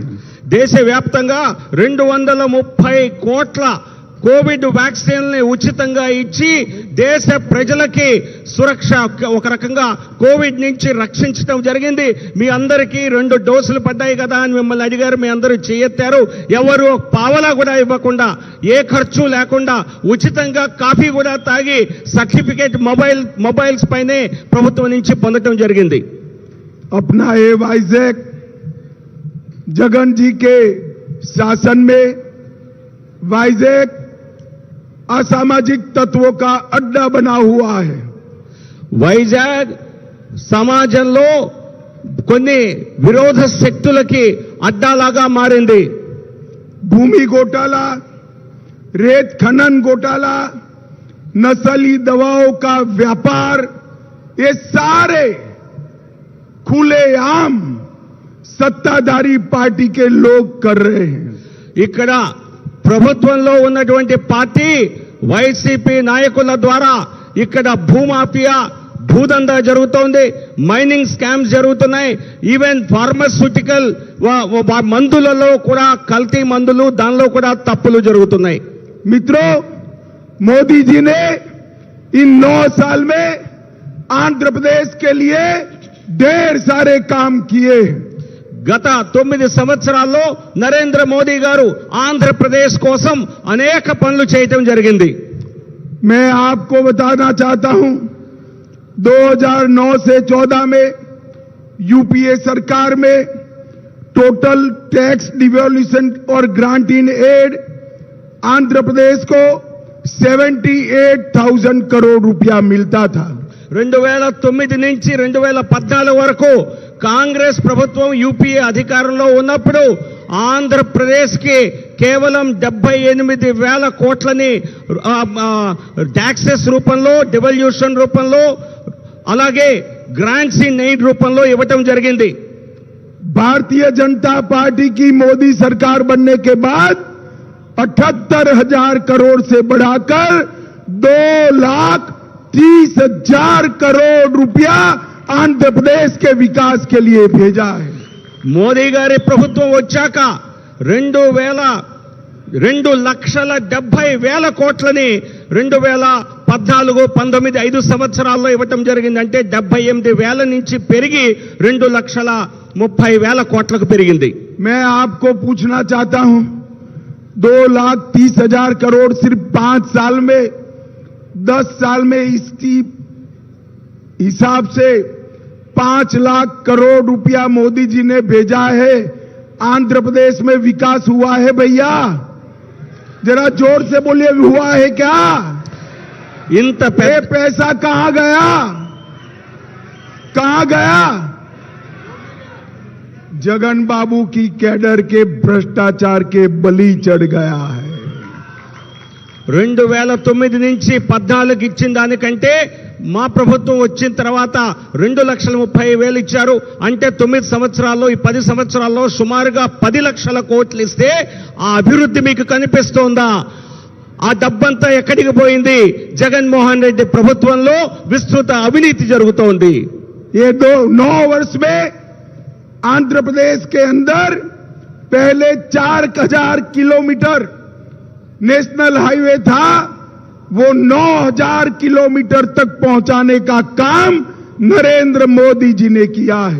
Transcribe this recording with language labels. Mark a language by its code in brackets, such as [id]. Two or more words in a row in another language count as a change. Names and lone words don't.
[te] దేశవ్యాప్తంగా 230 కోట్ల కోవిడ్ వ్యాక్సిన్లని ఉచితంగా ఇచ్చి దేశ ప్రజలకి సురక్ష, ఒక రకంగా కోవిడ్ నుంచి రక్షించడం జరిగింది. మీ అందరికీ 2 డోసులు పడ్డాయి కదా అని మిమ్మల్ని అడిగారు, మీ అందరూ చేయెత్తారు. ఎవరు పావలా కూడా ఇవ్వకుండా, ఏ ఖర్చు లేకుండా ఉచితంగా కాఫీ కూడా తాగి [en] certificate mobiles [te] పైనే ప్రభుత్వం నుంచి పొందడం జరిగింది. [hi] अपना ये वाइजेक जगन जी के शासन में वाइजेक असामाजिक तत्वों का अड्डा बना हुआ है. [te] వైజాగ్ సమాజంలో కొన్ని విరోధ శక్తులకి అడ్డాలాగా మారింది. [hi] भूमि घोटाला, रेत खनन घोटाला, नस्ली दवाओं का व्यापार, ये सारे खुलेआम सत्ताधारी पार्टी के लोग कर रहे हैं। [te] ఇక్కడ ప్రభుత్వంలో ఉన్నటువంటి పార్టీ వైసీపీ నాయకుల ద్వారా ఇక్కడ భూమాఫియా భూదందా జరుగుతోంది, [en] mining scams [te] జరుగుతున్నాయి, [en] even pharmaceutical [te] మందులలో కూడా కల్తీ మందులు, దానిలో కూడా తప్పులు జరుగుతున్నాయి। [hi] मित्रों, मोदी जी ने इन 9 साल में आंध्र प्रदेश के लिए ढेर सारे काम किए। [te] గత 9 సంవత్సరాల్లో నరేంద్ర మోదీ గారు ఆంధ్రప్రదేశ్ కోసం అనేక పనులు చేయటం జరిగింది। [hi] मैं आपको बताना चाहता हूं, 2009 से 14 में यूपीए सरकार में [en] total tax devolution [hi] और [en] grant in aid [hi] आंध्र प्रदेश को 78,000 करोड़ रुपया मिलता था। [te] 2009 నుంచి 2014 వరకు కాంగ్రెస్ ప్రభుత్వం యూపీఏ అధికారంలో ఉన్నప్పుడు ఆంధ్రప్రదేశ్ కి కేవలం 78,000 కోట్లని ట్యాక్సెస్ రూపంలో, డివల్యూషన్ రూపంలో, అలాగే [en] grants in aid [te] రూపంలో ఇవ్వటం జరిగింది। [hi] भारतीय जनता पार्टी की मोदी सरकार बनने के बाद 78,000 करोड़ से बढ़ाकर 2,30,000 करोड़ रुपया आंध्र प्रदेश के विकास के लिए भेजा है। [te] మోదీ గారి ప్రభుత్వం వచ్చాక 2,70,000 కోట్లని 2014-19 5 సంవత్సరాల్లో ఇవ్వటం జరిగింది। అంటే 78,000 నుంచి పెరిగి 2,30,000 కోట్లకు పెరిగింది। [hi] मैं आपको पूछना चाहता हूं, 2,30,000 करोड़ सिर्फ 5 साल में, 10 साल में इसकी हिसाब से 5 लाख करोड़ रुपया मोदी जी ने भेजा है। आंध्र प्रदेश में विकास हुआ है भैया? जरा जोर से बोलिए, हुआ है क्या? [te] ఇంత [hi] ये पैसा कहां गया? कहां गया? जगन बाबू की कैडर के भ्रष्टाचार के बलि चढ़ गया है। [te] 2009 నుంచి 14 ఇచ్చిన దానికంటే మా ప్రభుత్వం వచ్చిన తర్వాత 2,30,000 ఇచ్చారు। అంటే 9 సంవత్సరాల్లో, ఈ 10 సంవత్సరాల్లో సుమారుగా 10 లక్షల కోట్లు ఇస్తే ఆ అభివృద్ధి మీకు కనిపిస్తోందా? ఆ డబ్బంతా ఎక్కడికి పోయింది? జగన్మోహన్ రెడ్డి ప్రభుత్వంలో విస్తృత అవినీతి జరుగుతోంది। [hi] ये 9 वर्ष में आंध्र प्रदेश के अंदर पहले 4,000 किलोमीटर [en] national highway [hi] था, वो 9,000 किलोमीटर तक पहुंचाने का काम नरेंद्र मोदी जी ने किया है।